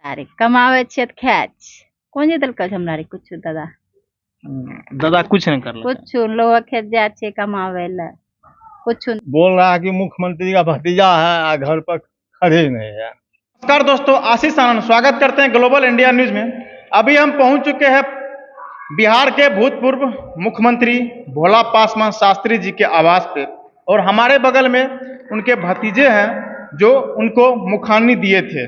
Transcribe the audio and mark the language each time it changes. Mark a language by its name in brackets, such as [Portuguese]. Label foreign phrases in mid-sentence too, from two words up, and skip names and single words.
[Angika] अरे कमावे छे त खाए छे। कौन जे देलकै हमरा रे कुछ दादा? [Hindi] दादा कुछ नहीं कर रहा [Angika] कुछ लोग खेत जाए छे कमावे ला कुछ। [Hindi] बोल रहा है कि मुख्यमंत्री का भतीजा है, घर पर खड़े नहीं है। नमस्कार दोस्तों, आशीष आनंद स्वागत करते हैं ग्लोबल इंडिया न्यूज में। अभी हम पहुंच चुके हैं बिहार के भूतपूर्व मुख्यमंत्री भोला पासवान शास्त्री जी के आवास पे, और हमारे बगल में उनके भतीजे हैं जो उनको मुखाग्नि दिए थे।